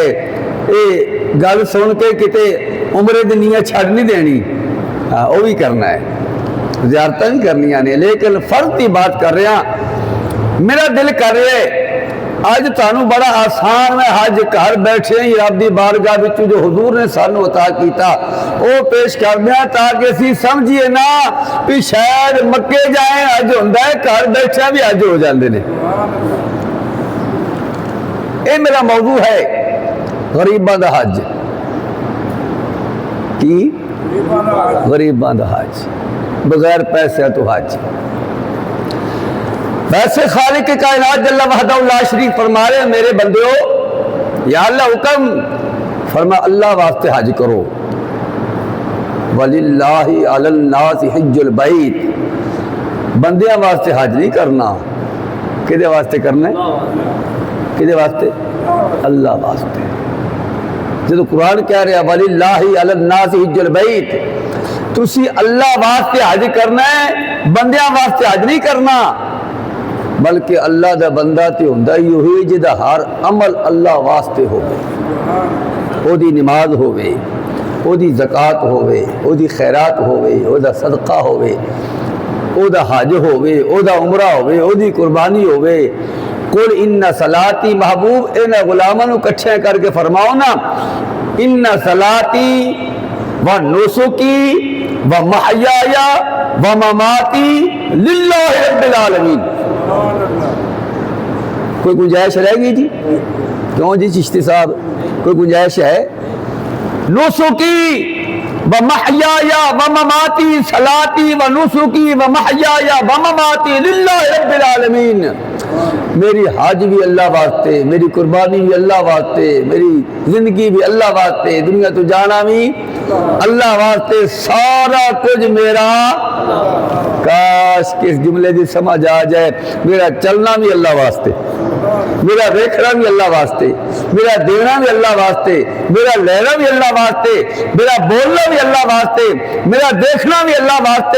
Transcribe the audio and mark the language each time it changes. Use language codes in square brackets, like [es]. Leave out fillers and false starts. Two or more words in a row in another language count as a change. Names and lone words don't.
[pa] ایہہ گل سن کے کِتے عمرے دی نیت چھڈ نہیں دینی، اوہ وی کرنا اے، زیارتاں وی کرنیاں نے، لیکن فرض کی بات کر رہا. میرا دل کر رہا اے اج تہانوں بڑا آسان میں حج گھر بیٹھے ہی رب دی بارگاہ وچ جو حضور نے سانوں عطا کیتا اوہ پیش کر دیا، تاکہ اسیں سمجھیے نا وی شاید مکے جائے حج ہوندا اے, [ur] گھر بیٹھے بھی حج ہو جاتے ہیں. [pa] ایہہ میرا موضوع اے، غریباں دا حج. کی غریباں دا حج، بغیر پیسے توں حج. ویسے خالقِ کائنات [ar] جل وحده لا شريك [pa] فرما رہے میرے بندیو، یا اللہ حکم فرما اللہ واسطے حج کرو. [ar] ولله على الناس حج البيت. [pa] بندیاں واسطے حج نہیں کرنا، کِہدے واسطے کرنا اے? کِہدے واسطے؟ اللہ واسطے. جو قرآن کہہ رہا [ar] ولله على الناس حج البيت, [pa] تسی اللہ واسطے حج کرنا اے، بندیاں واسطے حج نہیں کرنا. بلکہ اللہ دا بندہ تاں ہوندا ای اوہی جہدا ہر عمل اللہ واسطے ہووے، اوہدی نماز ہووے، اوہدی زکات ہووے، اوہدی خیرات ہووے، اوہدا صدقہ ہووے، اوہدا حج ہووے، اوہدا عمرہ ہووے، اوہدی قربانی ہووے. [ar] قل إن صلاتي [pa] محبوب انہاں غلاماں نوں اکٹھے کر کے فرماؤ نا, [ar] إن صلاتي ونسكي ومحياي ومماتي لله رب العالمين. [pa] کوئی گنجائش رہے گی جی? کیوں جی چشتی صاحب، کوئی گنجائش اے? [ar] ونسكي ومحياي ومماتي، صلاتي ونسكي ومحياي ومماتي لله رب العالمين. [pa] میرا حج وی اللہ واسطے، میری قربانی وی اللہ واسطے، میری زندگی وی اللہ واسطے، دنیا توں جانا وی اللہ واسطے، سارا کجھ میرا. کاش کس جملے کی سمجھ آ جائے، میرا چلنا وی اللہ واسطے، میرا دیکھنا وی اللہ واسطے، میرا دینا وی اللہ واسطے، میرا لینا وی اللہ واسطے، میرا بولنا وی اللہ واسطے، میرا دیکھنا وی اللہ واسطے.